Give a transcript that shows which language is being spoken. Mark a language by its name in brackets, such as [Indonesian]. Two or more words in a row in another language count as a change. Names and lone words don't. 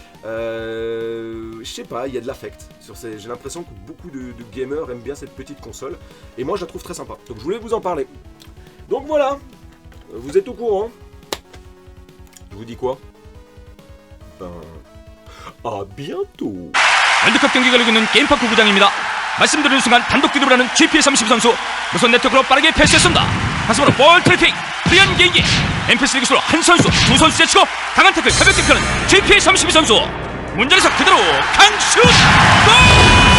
[French] Je sais pas, il y a de l'affect sur ces... J'ai l'impression que beaucoup de gamers aiment bien cette petite console et moi je la trouve très sympa, donc je voulais vous en parler. Donc voilà, vous êtes au courant. Je vous dis quoi? À bientôt. [Korean] 월드컵 경기가 열리고 있는 게임파크 구장입니다. 말씀드리는 순간 단독 기도를 하는 GP30 선수 무선 네트워크로 빠르게 패스했습니다. 가슴으로 볼 트래핑 프리한 개인기 MP3 기술로 한 선수 두 선수 제치고 강한 태클 가볍게 펴는 GP32 선수 문장에서 그대로 강슛 골!